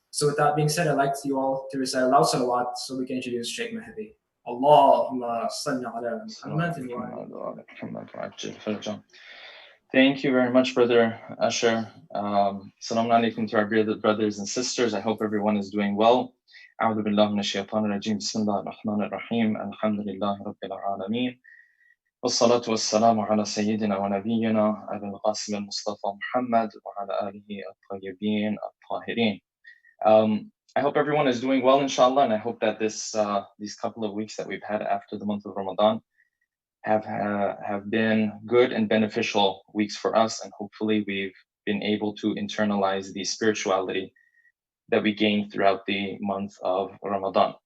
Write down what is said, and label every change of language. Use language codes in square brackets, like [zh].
[en] So with that being said, I'd like you all to recite a loud salawat so we can introduce Sheikh Mahdi. [ar] Allahumma salli ala Muhammad wa ala. [en] Thank you very much, Brother Asher. Assalamu alaikum to our beloved brothers and sisters. I hope everyone is doing well. [ar] أعوذ بالله من الشيطان الرجيم بسم الله الرحمن الرحيم الحمد لله رب العالمين والصلاة والسلام على سيدنا ونبينا أبي القاسم المصطفى محمد وعلى آله الطيبين الطاهرين. [en] I hope everyone is doing well, inshallah, and I hope that these couple of weeks that we've had after the month of Ramadan have been good and beneficial weeks for us, and hopefully we've been able to internalize the spirituality that we gained throughout the month of Ramadan.